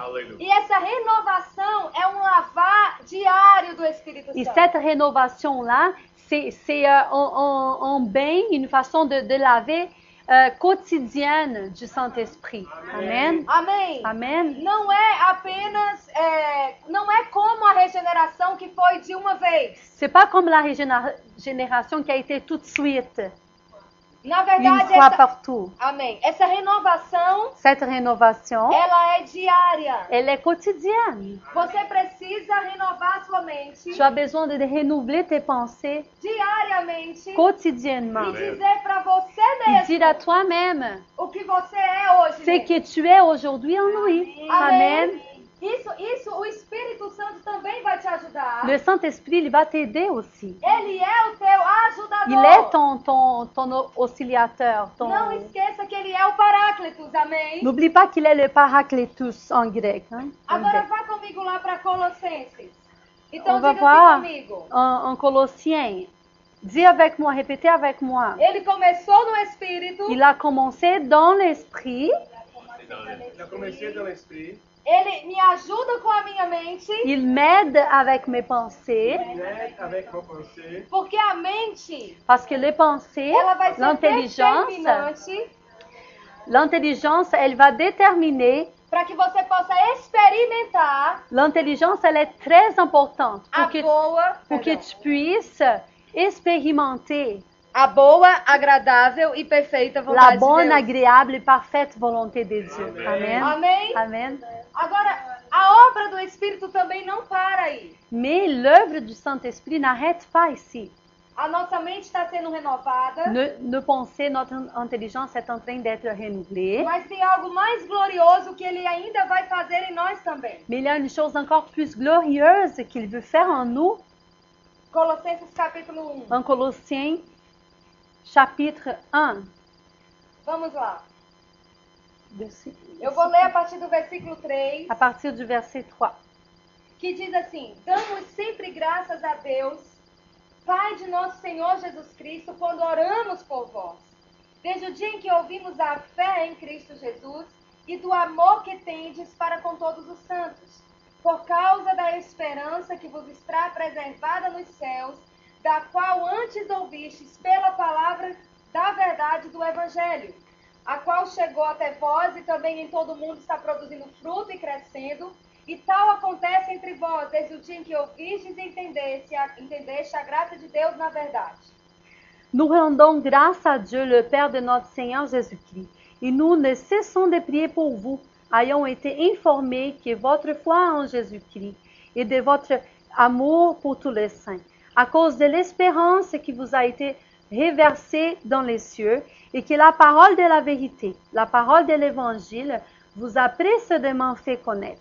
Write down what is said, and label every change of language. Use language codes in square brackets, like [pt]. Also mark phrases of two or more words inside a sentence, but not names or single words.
[fr] Alléluia. [pt] E essa renovação é um lavar diário do Espírito [fr] Et [pt] Santo. [fr] cette rénovation-là, c'est un bain, une façon de laver quotidienne du Saint-Esprit. Amen. [pt] Amém? [fr] Amen. [pt] Não é apenas, não é como a regeneração que foi de uma vez. [fr] C'est pas comme la régénération qui a été tout de suite, [pt] Na [fr] une [pt] verdade, [fr] fois partout. [pt] amém. Essa renovação, [fr] Cette rénovation, [pt] ela é diária. [fr] elle est quotidienne. [pt] Você precisa renovar sua mente [fr] Tu as besoin de renouveler tes pensées [pt] diariamente [fr] quotidiennement. [pt] e dizer para você [fr] Et dire à [pt] mesmo [fr] toi-même [pt] o que você é hoje. [fr] ce [pt] mesmo. [fr] que tu es aujourd'hui en lui. Amen. [pt] Isso o Espírito Santo também vai te ajudar. [fr] Le Saint-Esprit, il va t'aider aussi. [pt] Ele é o teu ajudador. [fr] Il est ton auxiliateur. [pt] Não esqueça que ele é o Paráclitos, amém? [fr] N'oublie pas qu'il est le Paracletus en grec. Hein, en [pt] Agora [fr] grec. [pt] vá comigo lá para Colossenses. Então [fr] On va [pt] diga [fr] voir [pt] assim comigo. [fr] en Colossiens. Dis avec moi, répétez avec moi. [pt] Ele começou no Espírito, [fr] Il a commencé dans l'esprit, Il a commencé dans l'esprit, [pt] ele me ajuda com a minha mente, [fr] il m'aide avec mes pensées, il aide avec vos pensées, [pt] porque a mente, [fr] parce que les pensées, [pt] ela vai ser [fr] l'intelligence, elle va déterminer. [pt] para que você possa experimentar [fr] L'intelligence, elle est très importante [pt] a [fr] pour que tu puisses expérimenter [pt] a boa, agradável e perfeita [fr] la [pt] vontade [fr] bonne, [pt] de Deus. [fr] agréable et parfaite volonté de Dieu. Amen. [pt] Amém? [fr] Amen. [pt] Agora, a obra do Espírito também não para aí. [fr] Mais l'œuvre du Saint-Esprit n'arrête pas ici. [pt] A nossa mente está sendo renovada, [fr] Nos pensées, notre intelligence est en train d'être renouvelée. [pt] mas tem algo mais glorioso que ele ainda vai fazer em nós também. [fr] Mais il y a une chose encore plus glorieuse qu'il veut faire en nous, [pt] Colossenses capítulo 1. [fr] en Colossiens chapitre 1. [pt] Vamos lá. [fr] verset- [pt] Eu vou ler a partir do versículo 3, [fr] à partir du verset 3. [pt] que diz assim: Damos sempre graças a Deus, Pai de nosso Senhor Jesus Cristo, quando oramos por vós. Desde o dia em que ouvimos a fé em Cristo Jesus e do amor que tendes para com todos os santos, por causa da esperança que vos está preservada nos céus, da qual antes ouvistes pela palavra da verdade do Evangelho, a qual chegou até vós e também em todo o mundo está produzindo fruto e crescendo, e tal acontece entre vós, desde o dia em que ouvistes e entendeste a graça de Deus na verdade. [fr] Nous rendons grâce à Dieu, le Père de notre Seigneur Jésus-Christ, et nous ne cessons de prier pour vous, ayant été informés que votre foi en Jésus-Christ et de votre amour pour tous les saints, à cause de l'espérance qui vous a été reversée dans les cieux, et que la parole de la vérité, la parole de l'Évangile, vous a précédemment fait connaître.